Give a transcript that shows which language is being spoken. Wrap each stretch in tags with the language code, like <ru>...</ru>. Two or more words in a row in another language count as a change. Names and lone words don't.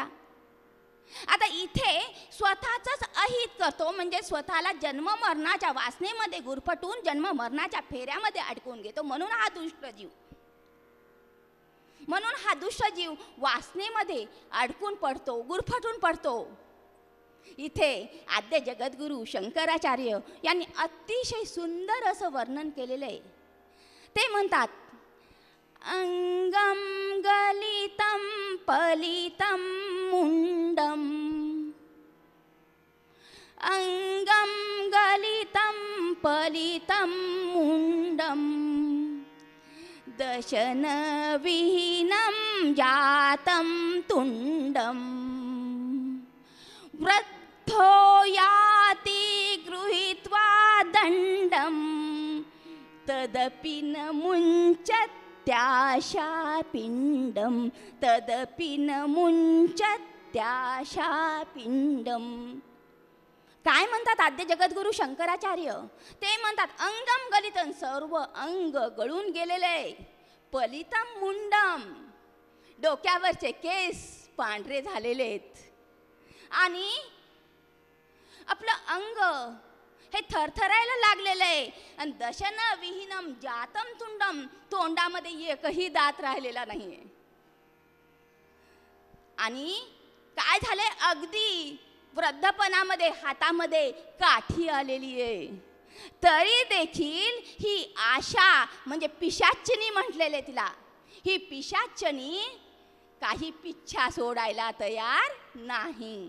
<mr>आता इथे स्वतःच अहित करतो म्हणजे स्वतःला जन्म मरणाच्या वासनेमध्ये गुरफटून जन्म मरणाच्या फेऱ्यामध्ये अडकवून घेतो, म्हणून हा दुष्ट जीव. म्हणून हा दुष्ट जीव वासनेमध्ये अडकून पडतो, गुरफटून पडतो. इथे आद्य जगद्गुरु शंकराचार्य यांनी अतिशय सुंदर असं वर्णन केलेलं आहे. ते म्हणतात,</mr> <sa>अंगम गलितं पलितं मुंडम, अंगम गलितं पलितं मुंडम, दशन विहीनं जातं तुंडम, वृद्धो याति गृहीत्वा दंडम, तदपि न मुञ्चत् त्याशापिंडम, तदपि न मुञ्चत् त्याशापिंडम.</sa> <mr>काय म्हणतात आद्य जगद्गुरु शंकराचार्य? ते म्हणतात,</mr> <sa>अंगम गलितं,</sa> <mr>सर्व अंग गळून गेलेले,</mr> <sa>पलितम मुंडम,</sa> <mr>डोक्यावरचे केस पांढरे झालेले आहेत, आणि आपलं अंग हे थरथरायला लागलेलं आहे.</mr> <sa>आणि दशन विहीनम जातम तुंडम,</sa> <mr>तोंडामध्ये एकही दात राहिलेला नाहीये. आणि काय झाले, अगदी वृद्धपणामध्ये हातामध्ये काठी आलेली आहे. तरी देखील ही आशा म्हणजे पिशाचिनी म्हटलेले तिला, ही पिशाचनी काही पिच्छा सोडायला तयार नाही.</mr>